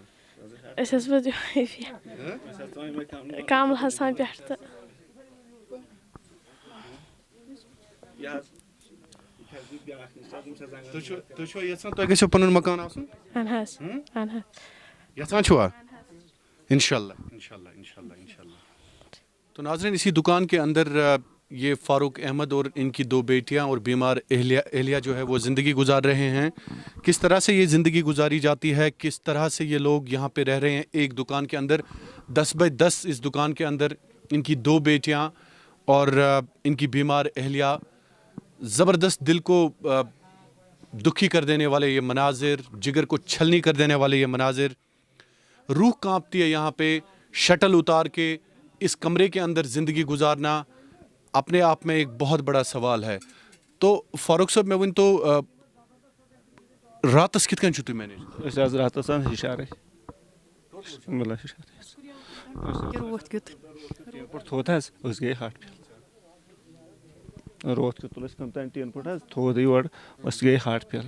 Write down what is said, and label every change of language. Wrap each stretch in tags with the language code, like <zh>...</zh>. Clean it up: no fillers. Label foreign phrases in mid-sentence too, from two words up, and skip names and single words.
<ks>أسۍ حظ کامل حسان پٮ۪ٹھ تہٕ تُہۍ چھُوا یژھان تۄہہِ گژھیو پنُن مکان آسُن؟ اہن حظ. یژھان چھُوا؟ انشاءاللہ.</ks> <ur>تو ناظرین اسی دکان کے اندر یہ فاروق احمد اور ان کی 2 بیٹیاں اور بیمار اہلیہ جو ہے وہ زندگی گزار رہے ہیں. کس طرح سے یہ زندگی گزاری جاتی ہے, کس طرح سے یہ لوگ یہاں پہ رہ رہے ہیں ایک دکان کے اندر 10x10 اس دکان کے اندر. ان کی 2 بیٹیاں اور ان کی بیمار اہلیہ, زبردست دل کو دکھی کر دینے والے یہ مناظر, جگر کو چھلنی کر دینے والے یہ مناظر. روح کانپتی ہے یہاں پہ. شٹل اتار کے اس کمرے کے اندر زندگی گزارنا اپنے آپ میں ایک بہت بڑا سوال ہے.</ur> <ks>تو فاروق صاحب میں ون تو راتس کت کن چھو تُہۍ مینیج؟ راتس ہشارے روت کیُتھ تھوت حظ گٔے ہٹ پھیل روت کیُتھ تُل اَسہِ کم تام 10 فُٹ حظ تھوٚد یورٕ أسۍ گٔے ہٹ پھیل.</ks>